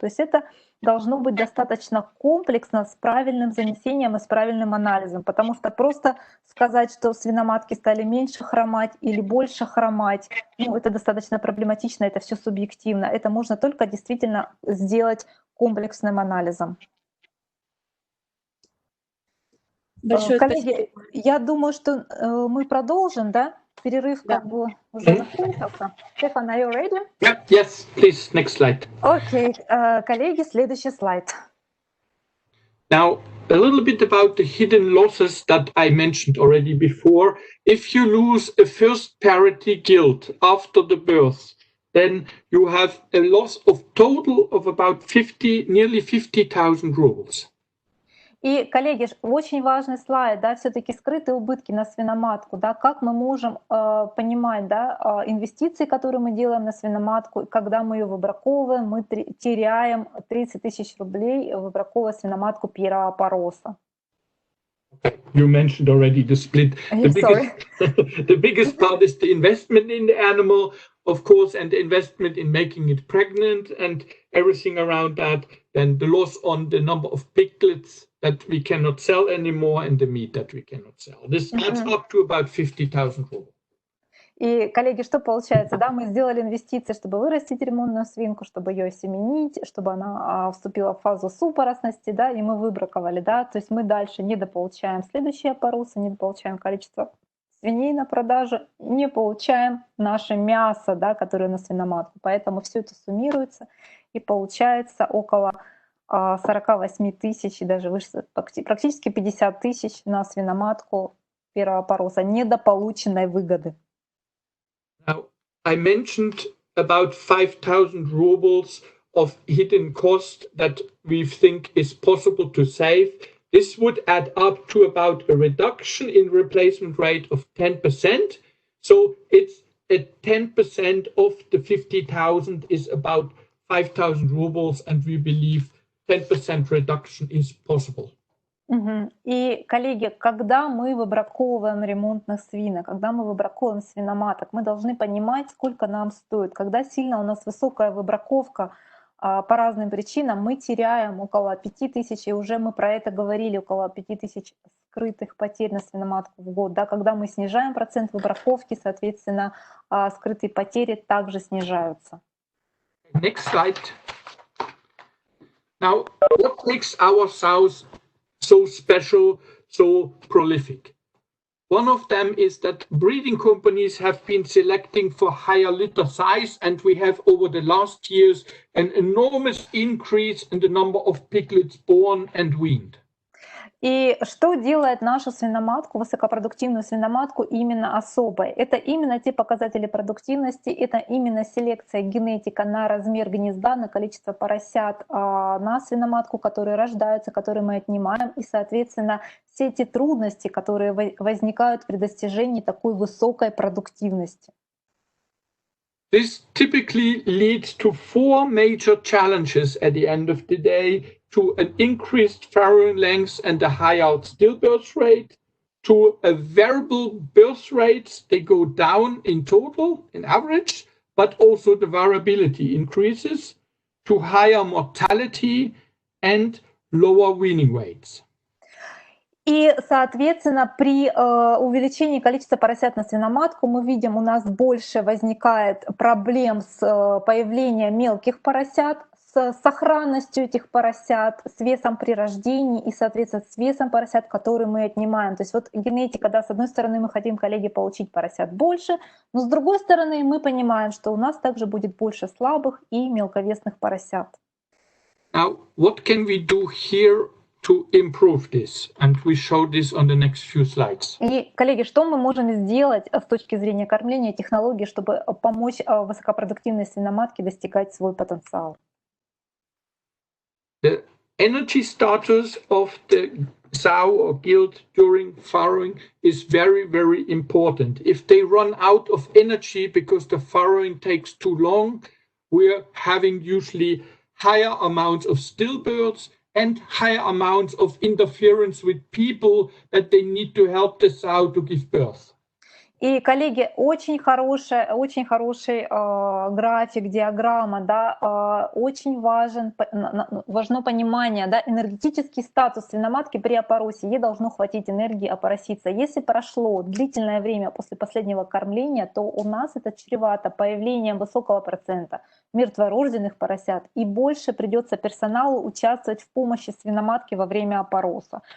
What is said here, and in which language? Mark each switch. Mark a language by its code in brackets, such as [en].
[ru] То есть это должно быть достаточно комплексно, с правильным занесением и с правильным анализом, потому что просто сказать, что свиноматки стали меньше хромать или больше хромать, это достаточно проблематично, это все субъективно. Это можно только действительно сделать комплексным анализом. Большое коллеги, спасибо. Я думаю, что мы продолжим, да? Перерыв Да. как бы уже закончился. [en] Стефан, are you ready? Yeah, yes, please, next slide. [ru] Окей, коллеги, следующий слайд. [en] Now, a little bit about the hidden losses that I mentioned already before. If you lose a first parity gilt after the birth, then you have a loss of total of about nearly 50,000 rubles. [ru] И, коллеги, очень важный слайд, да, все-таки скрытые убытки на свиноматку, да, как мы можем понимать, да, инвестиции, которые мы делаем на свиноматку, когда мы ее выбраковываем, мы теряем 30 тысяч рублей, выбраковывая свиноматку первого пороса. [en] You mentioned already the split. The biggest part is the investment in the animal, of course, and the investment in making it pregnant and everything around that. Then the loss on the number of piglets that we cannot sell anymore and the meat that we cannot sell. This adds up to about 50,000 rubles. [ru] И, коллеги, что получается? Да, мы сделали инвестиции, чтобы вырастить ремонтную свинку, чтобы ее осеменить, чтобы она вступила в фазу супоросности, да, и мы выбраковали, да, то есть мы дальше недополучаем следующие поросы, недополучаем количество свиней на продажу, не получаем наше мясо, да, которое на свиноматку. Поэтому все это суммируется и получается около 48 тысяч и даже выше, практически 50 тысяч на свиноматку первого пороса недополученной выгоды. [en] Now, I mentioned about 5,000 rubles of hidden cost that we think is possible to save. This would add up to about a reduction in replacement rate of 10%. So it's at 10% of the 50,000 is about 5,000 rubles, and we believe 10% reduction is possible. [ru] И, коллеги, когда мы выбраковываем ремонтных свинок, когда мы выбраковываем свиноматок, мы должны понимать, сколько нам стоит. Когда сильно у нас высокая выбраковка, по разным причинам, мы теряем около 5000, и уже мы про это говорили, около 5000 скрытых потерь на свиноматку в год. Да? Когда мы снижаем процент выбраковки, соответственно, скрытые потери также снижаются. [en] Next slide. Now, what makes our sows so special, so prolific? One of them is that breeding companies have been selecting for higher litter size, and we have over the last years an enormous increase in the number of piglets born and weaned. [ru] И что делает нашу свиноматку, высокопродуктивную свиноматку, именно особой? Это именно те показатели продуктивности, это именно селекция, генетика на размер гнезда, на количество поросят на свиноматку, которые рождаются, которые мы отнимаем, и, соответственно, все эти трудности, которые возникают при достижении такой высокой продуктивности. [en] This typically leads to 4 major challenges at the end of the day, to an increased farrowing length and a higher stillbirth rate, to a variable birth rates, they go down in total, in average, but also the variability increases, to higher mortality and lower weaning weights. [ru] И, соответственно, при увеличении количества поросят на свиноматку мы видим, у нас больше возникает проблем с появлением мелких поросят, с сохранностью этих поросят, с весом при рождении и, соответственно, с весом поросят, которые мы отнимаем. То есть вот генетика, да, с одной стороны мы хотим, коллеги, получить поросят больше, но с другой стороны мы понимаем, что у нас также будет больше слабых и мелковесных поросят. [en] Now, what can we do here to improve this? And we show this on the next few slides. [ru] И, коллеги, что мы можем сделать с точки зрения кормления, технологий, чтобы помочь высокопродуктивной свиноматке достигать свой потенциал? [en] The energy status of the sow or gilt during farrowing is very, very important. If they run out of energy because the farrowing takes too long, we're having usually higher amounts of stillbirths and higher amounts of interference with people that they need to help the sow to give birth. [ru] И, коллеги, очень хороший график, диаграмма, да, очень важно понимание, да, энергетический статус свиноматки при опоросе. Ей должно хватить энергии опороситься. Если прошло длительное время после последнего кормления, то у нас это чревато появлением высокого процента мертворожденных поросят, и больше придется персоналу участвовать в помощи свиноматки во время опороса.